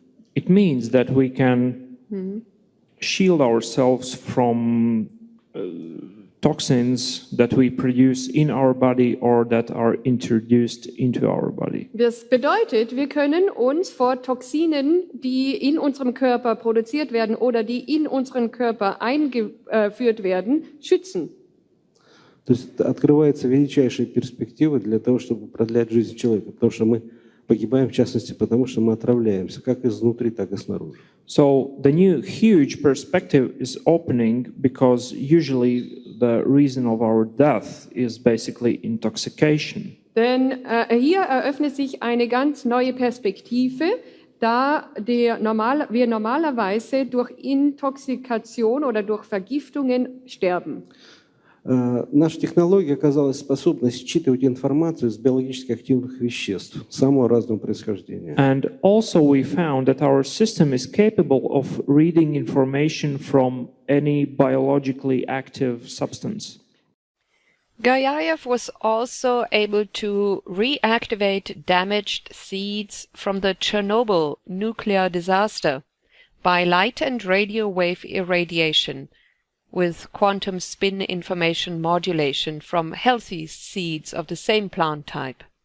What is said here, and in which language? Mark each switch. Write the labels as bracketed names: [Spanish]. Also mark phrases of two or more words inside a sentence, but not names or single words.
[English] It means that we can shield ourselves from toxins that we produce in our body or that are introduced into our body. [German] Das bedeutet, wir können uns vor Toxinen, die in unserem Körper produziert werden oder die in unseren Körper eingeführt werden, schützen. [Russian] То есть открывается величайшая перспектива для того, чтобы продлять жизнь человека, потому что мы погибаем, в частности, потому что мы отравляемся, как изнутри, так и снаружи. [English] So the new huge perspective is opening because usually the reason of our death is basically intoxication. [German] Denn hier eröffnet sich eine ganz neue Perspektive, da wir normalerweise durch Intoxikation oder durch Vergiftungen sterben. [Russian] Наша технология оказалась способна считывать информацию из биологически активных веществ самого разного происхождения. [English] And also we found that our system is capable of reading information from any biologically active substance. Gariaev was also able to reactivate damaged seeds from the Chernobyl nuclear disaster by light and radio wave irradiation, with quantum spin information modulation from healthy seeds of the same plant type.